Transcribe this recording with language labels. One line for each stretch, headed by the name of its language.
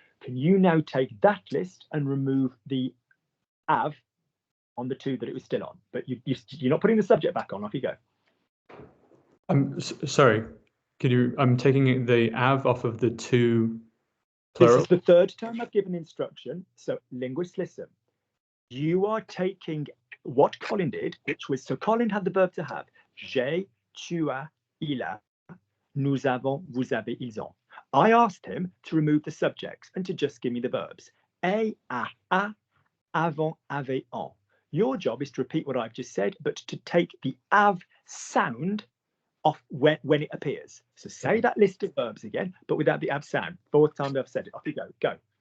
English: Can you now take that list and remove the av on the 2 that it was still on? But you're not putting the subject back on. Off you go. Sorry. Could you? I'm taking the av off of the two This plural. is the third time I've given instruction. So linguists, listen. You are taking what Colin did, which was, so Colin had the verb to have.
French: J'ai, tu as, il a, nous avons, vous avez, ils ont.
English: I asked him to remove the subjects and to just give me the verbs.
French: A, avant, avait, on.
English: Your job is to repeat what I've just said, but to take the av sound off when it appears. So say that list of verbs again, but without the av sound. Fourth time I've said it. Off you go. Go.